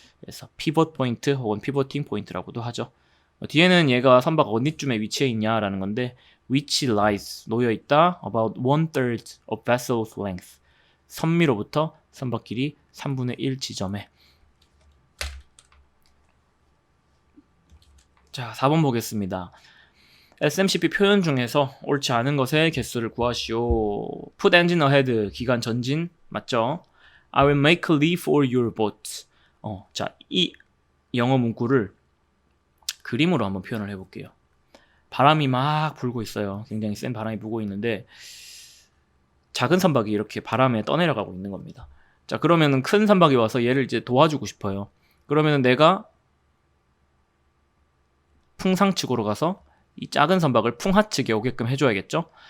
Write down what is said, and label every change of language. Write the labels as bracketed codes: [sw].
[ko] 그래서 피벗 포인트 혹은 피보팅 포인트라고도 하죠. 뒤에는 얘가 선박 어디쯤에 위치해 있냐라는 건데 [en] which lies, [ko] 놓여 있다 [en] about 1/3 of vessel's length, [ko] 선미로부터 선박 길이 3분의 1 지점에. 자, 4번 보겠습니다. SMCP 표현 중에서 옳지 않은 것의 개수를 구하시오. [en] Put engine ahead, [ko] 기관 전진 맞죠? [en] I will make a lee for your boat. [ko] 자, 이 영어 문구를 그림으로 한번 표현을 해볼게요. 바람이 막 불고 있어요. 굉장히 센 바람이 불고 있는데 작은 선박이 이렇게 바람에 떠내려가고 있는 겁니다. 자, 그러면은 큰 선박이 와서 얘를 이제 도와주고 싶어요. 그러면은 내가 풍상측으로 가서 이 작은 선박을 풍하측에 오게끔 해줘야겠죠?